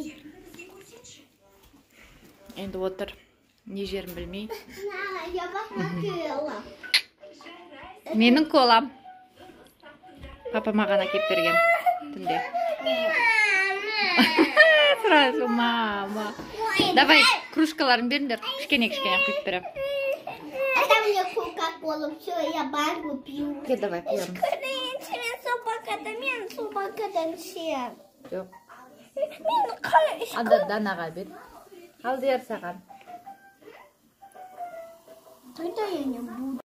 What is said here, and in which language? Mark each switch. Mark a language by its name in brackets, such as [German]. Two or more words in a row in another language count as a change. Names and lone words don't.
[Kazakh] Енді отыр. Не жерін білмей. Менің колам. Папа маған әкеп берген түнде. [Russian] Сразу мама. [Kazakh] Давай, кружкаларын беріңдер. Кішкене құйып берем. [Russian] Это мне кока-кола. Все, я банку пью. Давай, пьем. [Kazakh] Мен собакадан сен. Жоқ. Мен қалай? Анда Данаға бер. Алдияр саған. [Russian] Тогда я не буду.